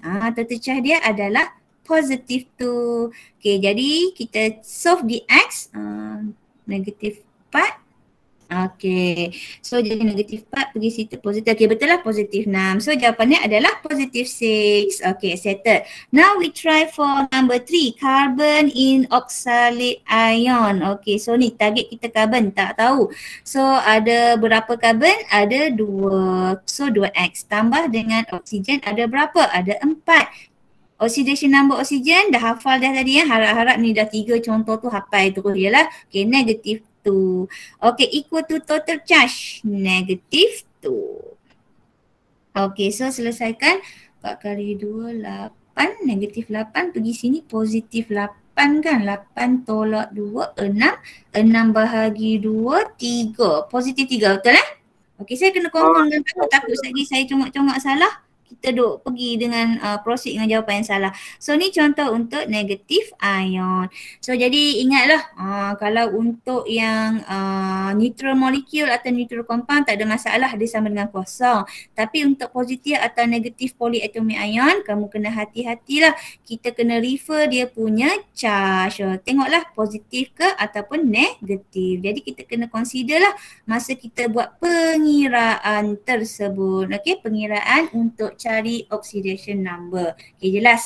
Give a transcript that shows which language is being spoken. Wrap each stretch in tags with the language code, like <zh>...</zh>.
<ms>Total charge dia adalah positif 2. Okey, jadi kita solve di X. Negatif 4. Okey, so jadi negatif 4 pergi situ positif. Okey, betul lah positif 6. So jawapannya adalah positif 6.</ms> <en>Okey, settled. Now we try for number 3, carbon in oxalate ion.</en> <ms>Okey, so ni target kita carbon, tak tahu. So ada berapa carbon? Ada 2. So 2X tambah dengan oksigen ada berapa? Ada 4. Oxidation number oksigen dah hafal dah tadi ya. Harap-harap ni dah 3 contoh tu hafal terus je lah. Okey, negatif 2.</ms> <en>Okay, equal to total charge. Negative 2. Okay, so</en> <ms>selesaikan. 4 kali 2, 8. Negatif 8 pergi sini positif 8 kan. 8 tolak 2, 6. 6 bahagi 2, 3. Positif 3, betul eh? Okay, saya kena confirm dengan kamu. Takut lagi saya congak-congak salah. Kita duk pergi dengan proceed dengan jawapan yang salah. So ni contoh untuk negatif ion. So jadi ingatlah kalau untuk yang neutral molecule atau neutral compound tak ada masalah, dia sama dengan kosong. Tapi untuk positif atau negatif polyatomic ion, kamu kena hati-hatilah. Kita kena refer dia punya charge. Tengoklah positif ke ataupun negatif. Jadi kita kena consider lah masa kita buat pengiraan tersebut. Okay, pengiraan untuk cari oxidation number. Okay, jelas.</ms>